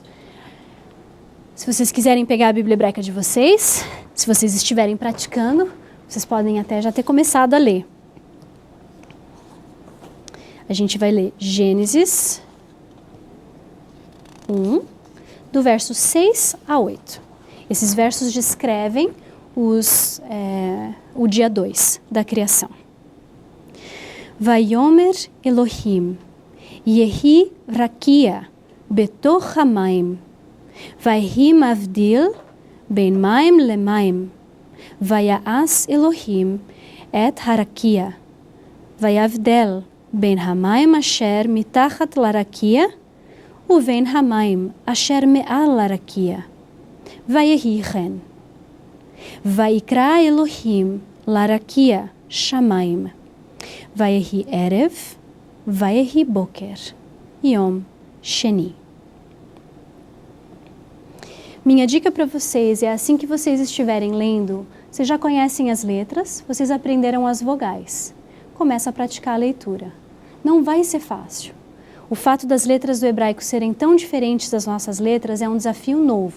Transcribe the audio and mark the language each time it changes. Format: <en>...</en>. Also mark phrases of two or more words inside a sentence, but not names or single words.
<pt>Se vocês quiserem pegar a Bíblia hebraica de vocês, se vocês estiverem praticando, vocês podem até já ter começado a ler. A gente vai ler Gênesis 1, do verso 6 a 8. Esses versos descrevem o dia 2 da criação.</pt> <he>ויאמר אלוהים, יהי רקיע, בתוך המים, ויהי מבדיל, בין מים למים, ויעש אלוהים, את הרקיע, ויבדל, בין המים אשר מתחת לרקיע, ובין המים אשר מעל לרקיע, ויהי כן. ויקרא אלוהים לרקיע שמים, ויהי ערב, ויהי בוקר, יום שני.</he> <pt>Minha dica para vocês é assim que vocês estiverem lendo, vocês já conhecem as letras, vocês aprenderam as vogais. Começa a praticar a leitura. Não vai ser fácil. O fato das letras do hebraico serem tão diferentes das nossas letras é um desafio novo.</pt>